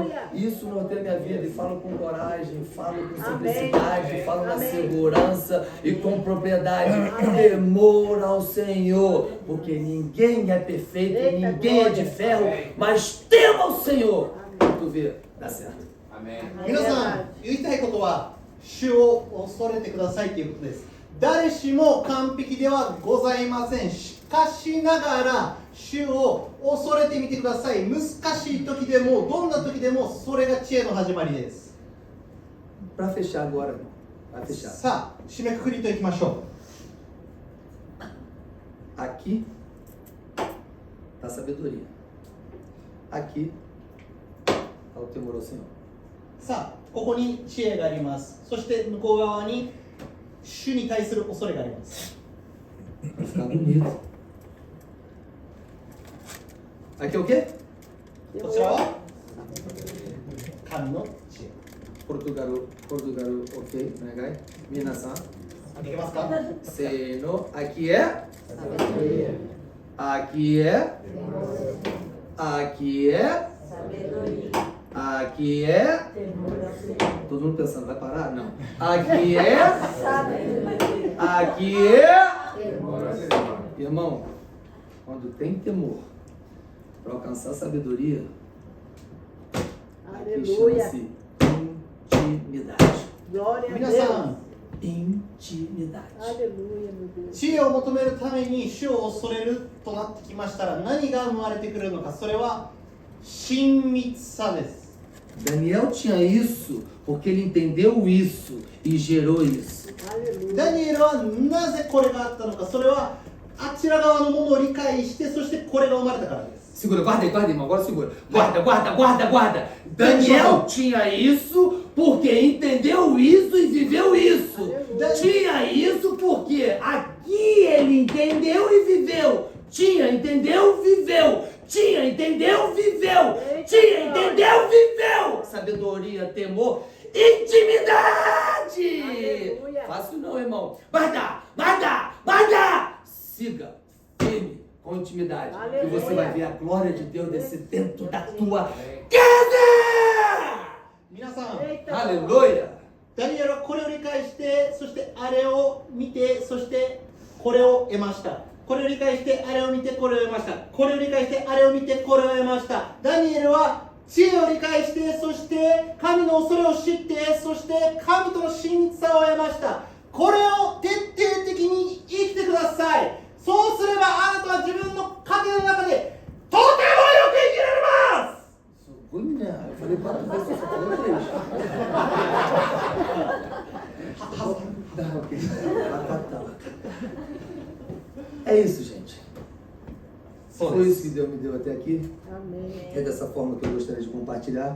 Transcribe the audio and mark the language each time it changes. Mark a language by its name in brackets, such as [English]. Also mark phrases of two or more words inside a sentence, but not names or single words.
[Portuguese] Isso norteia minha vida e falo com coragem, falo com simplicidade, falo na segurança e com propriedade. Temor ao Senhor. Porque ninguém é perfeito, ninguém é de ferro, mas tema ao Senhor. Tu vê, dá certo. [Japanese] 皆さん、言いたいことは主を恐れてくださいということです。誰しも完璧ではございません。しかしながら主を恐れてみてください。難しい時でもどんな時でもそれが知恵の始まりです。 [Portuguese] Para fechar agora, vai fechar. [Japanese] さあ、締めくくりといきましょ [Portuguese] Aqui está a sabedoria. Aqui está o temor ao Senhor. [Japanese] う。さあ、ここに知恵があります。そして向こう側に主に対する恐れがあります。 [Portuguese] Vai ficar bonito. Aqui é o quê? [Japanese] こちらは神の知恵。 [Portuguese] Portugal, ok, negai. [Japanese] Minasan. いけますか？ [Portuguese] Seno. Aqui é? Aqui é? Aqui é? Sabedoria. Aqui é? Temor ao Senhor. Todo mundo pensando, vai parar? Não. Aqui é? Sabedoria. Aqui é? Temor ao Senhor. Irmão, quando tem temor para alcançar sabedoria, aqui Aleluia. chama-se intimidade. Glória a [Japanese] 皆 [Portuguese] Deus. [Japanese] さん、 [Portuguese] Intimidade. Aleluia, meu Deus. [Japanese] 知恵を求めるために主を恐れるとなってきましたら何が生まれてくるのか、それは親密さです。 [Portuguese] Daniel tinha isso porque ele entendeu isso e gerou isso. [Japanese] アレルヤ。ダニエルはなぜこれがあったのか、それはあちら側のものを理解して、そしてこれが生まれたからです。 [Portuguese] Segura, guarda aí, irmão, agora segura. Guarda, guarda, guarda, guarda. Daniel tinha isso porque entendeu isso e viveu isso. Tinha isso porque aqui ele entendeu e viveu. Tinha, entendeu, viveu. Tinha, entendeu, viveu. Tinha, entendeu, viveu. Sabedoria, temor, intimidade. Aleluia. Fácil não, irmão. Guarda, guarda, guarda. Siga firme com intimidade. Aleluia. E você vai ver a glória de Deus descer dentro da tua casa. [Japanese] 皆さん、 [Portuguese] Eita. Aleluia. [Japanese] ダニエルはこれを理解して、そしてあれを見て、そしてこれを得ました。これを理解して、あれを見て、これを得ました。これを理解して、あれを見て、これを得ました。ダニエルは知恵を理解して、そして神の恐れを知って、そして神との親密さを得ました。これを徹底的に生きてください。そうすればあなたは自分の家庭の中でとてもよく生きられます。 [Portuguese] Eu falei 4 vezes, só falou 3. É isso, gente. Foi isso que Deus me deu até aqui. Amém. É dessa forma que eu gostaria de compartilhar.